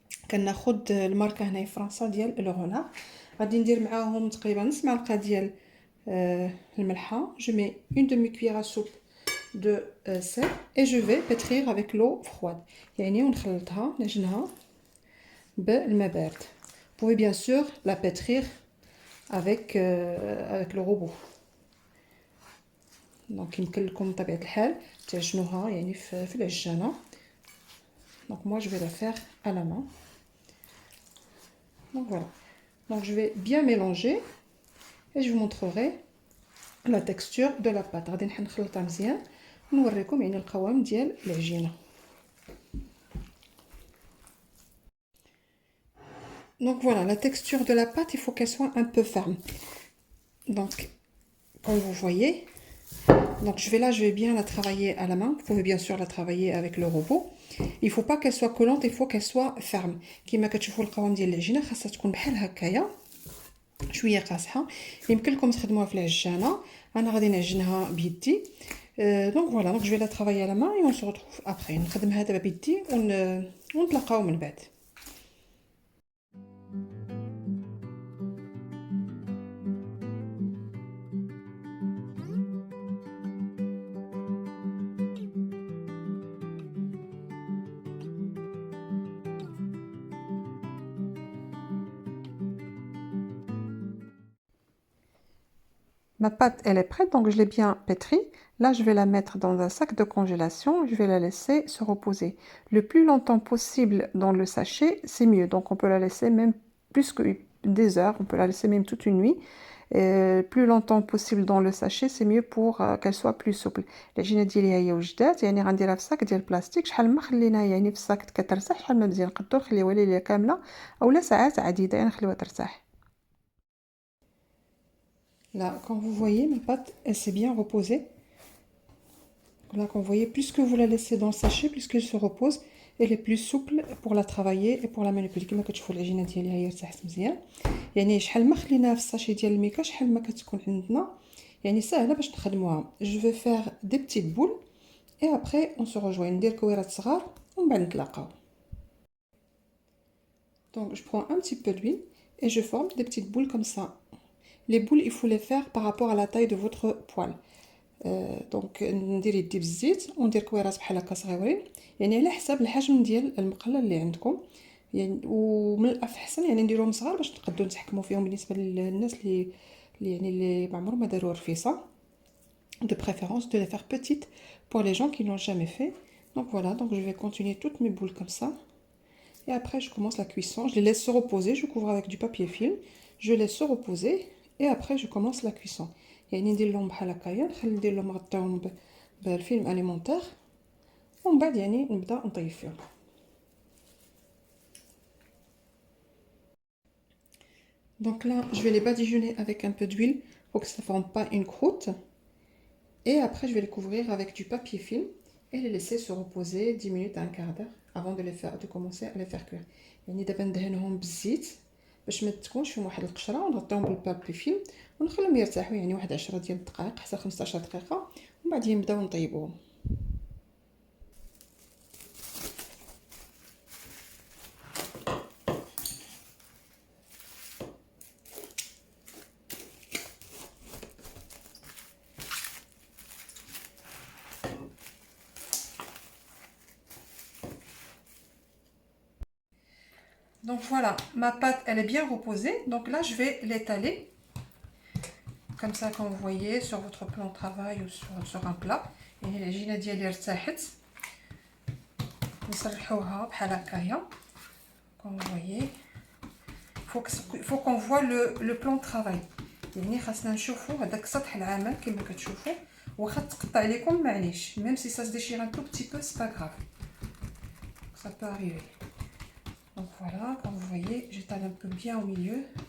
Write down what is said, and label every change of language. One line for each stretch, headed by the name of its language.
Arabic: كناخد الماركة هنايا في فرنسا ديال لو رونار. غادي ندير معاهم تقريبا نص معلقة ديال الملحة.
French: Je mets une demi-cuillère à soupe de sel et je vais pétrir avec l'eau froide.
Arabic: يعني ونخلطها نعجنها بالماء بارد.
French: Vous pouvez bien sûr la pétrir avec le robot.
Arabic: Donc يمكن لكم بطبيعة الحال تعجنوها في العجانة.
French: Donc moi je vais la faire à la main. Donc voilà. Donc je vais bien mélanger et je vous montrerai la texture de la pâte.
Arabic: غادي نخلطها مزيان ونوريكم القوام ديال العجينه.
French: Donc voilà, la texture de la pâte, il faut qu'elle soit un peu ferme. Donc comme vous voyez, donc je vais bien la travailler à la main. Vous pouvez bien sûr la travailler avec le robot. Il faut pas qu'elle soit collante, il faut qu'elle soit ferme.
Arabic: كما كتشوفوا القوام ديال العجينه خاصها تكون بحال هكايا شويه قاصحه. يمكن لكم تخدموها في العجانه، انا غادي نعجنها بيدي.
French: Donc voilà, donc je vais la travailler à la main et on se retrouve après.
Arabic: نخدمها دابا بيدي ونتلاقاو من بعد.
French: Ma pâte, elle est prête, donc je l'ai bien pétrie. Là, je vais la mettre dans un sac de congélation. Je vais la laisser se reposer le plus longtemps possible dans le sachet, c'est mieux. Donc, on peut la laisser même plus que des heures. On peut la laisser même toute une nuit. Plus longtemps possible dans le sachet, c'est mieux pour qu'elle soit plus souple.
Arabic: العجينه ديالي هي وجدات، غنديرها في صاك ديال البلاستيك. شحال ما خليناها في الصاك كترتاح، شحال ما مزيان نقدروا نخليوها ليله كامله اولا ساعات عديده نخليوها ترتاح.
French: Là, comme vous voyez, ma pâte, elle s'est bien reposée. Là, comme vous voyez, plus que vous la laissez dans le sachet, plus qu'elle se repose, elle est plus souple pour la travailler et pour la manipuler.
Arabic: كما كتشوفوا العجينه ديالي هي ارتاحت مزيان. شحال ما خليناها في الساشي ديال الميكا شحال ما كتكون عندنا سهله باش نخدموها.
French: Je vais faire des petites boules et après on se rejoint.
Arabic: ندير كويرات صغار ومن بعد نتلاقاو.
French: Donc je prends un petit peu d'huile et je forme des petites boules comme ça. Les boules, il faut les faire par rapport à la taille de votre poêle.
Arabic: دونك ندير يدي بالزيت وندير كويرات بحال هكا صغيورين، على حساب الحجم ديال المقله اللي عندكم. ومن الاحسن نديرهم صغار باش نقدروا نتحكموا فيهم بالنسبه للناس اللي ما عمرهم ما داروا رفيصه.
French: De préférence de les faire petites pour les gens qui n'ont jamais fait. Donc voilà, donc je vais continuer toutes mes boules comme ça. Et après je commence la cuisson. Je les laisse se reposer, je couvre avec du papier film. Je laisse se reposer et après je commence la cuisson.
Arabic: ندير لهم بحال هكايا، ندير لهم نغطيهم بالفيلم اليمونتير ومن بعد نبدا نطيب فيهم.
French: Donc là, je vais les badigeonner avec un peu d'huile pour que ça ne forme pas une croûte. Et après, je vais les couvrir avec du papier film et les laisser se reposer 10 minutes à un quart d'heure avant de commencer à les faire cuire.
Arabic: دابا ندهنهم بالزيت باش ما تكونش فيهم واحد القشره، ونغطيهم بالبابي فيلم ونخليهم يرتاحوا يعني واحد 10 ديال الدقائق حتى 15 دقيقه، ومن بعد نبداو نطيبوهم.
French: Donc voilà, ma pâte elle est bien reposée, donc là je vais l'étaler comme ça, comme vous voyez sur votre plan de travail ou sur un plat.
Arabic: يعني العجينه ديالي ارتاحت، نصلحوها بحال هكايا
French: comme vous voyez. faut qu'on voit le plan de travail،
Arabic: يعني خاصنا نشوفوا هذاك السطح العمل كما كتشوفوا، واخا تقطع لكم معليش،
French: même si ça se déchire un tout petit peu c'est pas grave، ça peut arriver. Donc voilà, comme vous voyez, j'étale un peu bien au milieu.